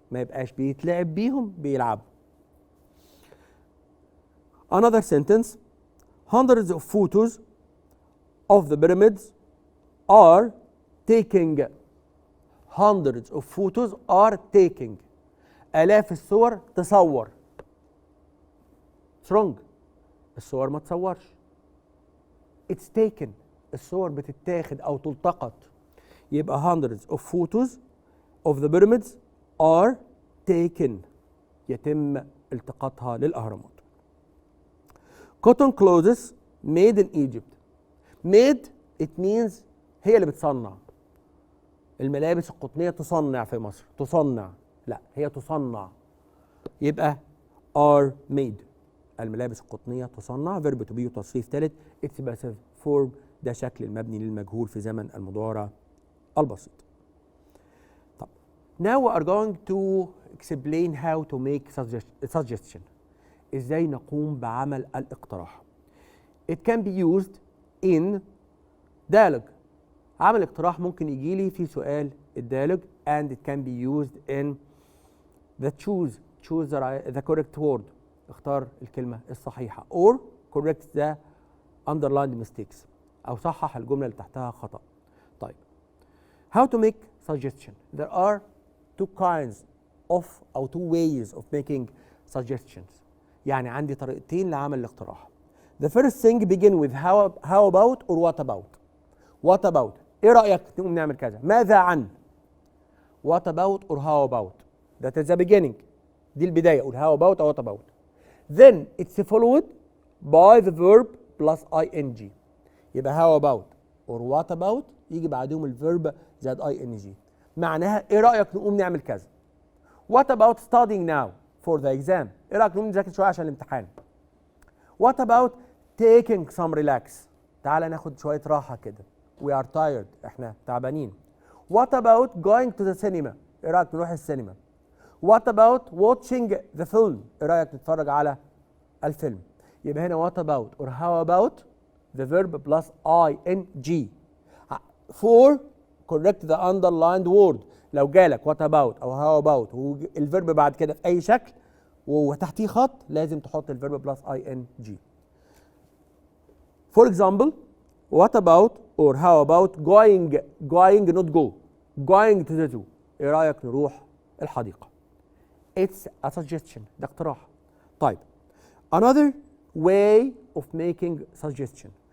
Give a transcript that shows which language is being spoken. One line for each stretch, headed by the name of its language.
Arabic: ما يبقاش بيتلعب بيهم، بيلعبوا.
English: Another sentence. Hundreds of photos of the pyramids are taking. Hundreds of photos are taking.
Arabic: آلاف الصور تصور.
English: wrong.
Arabic: الصور ما تصورش.
English: It's taken.
Arabic: الصور بتتاخد أو تلتقط. يبقى
English: hundreds of photos of the pyramids are taken.
Arabic: يتم التقاطها للأهرامات.
English: Cotton clothes made in Egypt. Made it means
Arabic: هي اللي بتصنع. الملابس القطنية تصنع في مصر. تصنع، لا هي تصنع.
English: يبقى are made.
Arabic: الملابس القطنية تصنع
English: verb to be
Arabic: وتصريف ثالث.
English: it's passive form.
Arabic: ده شكل المبني للمجهول في زمن المضارع البسيط. طب
English: now we are going to explain how to make suggestion.
Arabic: ازاي نقوم بعمل الاقتراح.
English: it can be used in dialogue.
Arabic: عمل اقتراح ممكن يجي لي في سؤال الديالوج
English: and it can be used in the choose the correct word.
Arabic: اختار الكلمة الصحيحة
English: or correct the underlined mistakes،
Arabic: أو صحح الجملة اللي تحتها خطأ.
English: طيب how to make suggestion. There are two kinds of أو two ways of making suggestions.
Arabic: يعني عندي طريقتين لعمل الاقتراح.
English: The first thing begin with how about or what about. What about.
Arabic: إيه رأيك نقوم نعمل كذا؟ ماذا عن.
English: What about or how about. That is the beginning.
Arabic: دي البداية.
English: أقول how about or what about. Then it's followed by the verb plus ing. يبقى how about or what about
Arabic: يجي بعدهم الفيرب زائد
English: ing.
Arabic: معناها إيه رأيك نقوم نعمل كذا.
English: What about studying now for the exam.
Arabic: إيه رأيك نقوم نذاكر شوية عشان الامتحان.
English: What about taking some relax.
Arabic: تعال ناخد شوية راحة كده.
English: We are tired.
Arabic: احنا تعبانين.
English: What about going to the cinema.
Arabic: ايه رأيك نروح السينما.
English: What about watching the film.
Arabic: ايه رأيك نتفرج على الفيلم.
English: يبقى هنا what about or how about the verb plus ing. For correct the underlined word.
Arabic: لو جالك
English: what about
Arabic: او
English: how about
Arabic: والفيرب بعد كده في أي شكل وتحتيه خط لازم تحط الفيرب plus ing.
English: For example, what about or how about going not go. Going to the zoo.
Arabic: ايه رأيك نروح الحديقة.
English: It's a suggestion.
Arabic: ده اقتراح. طيب
English: another way of making suggestion.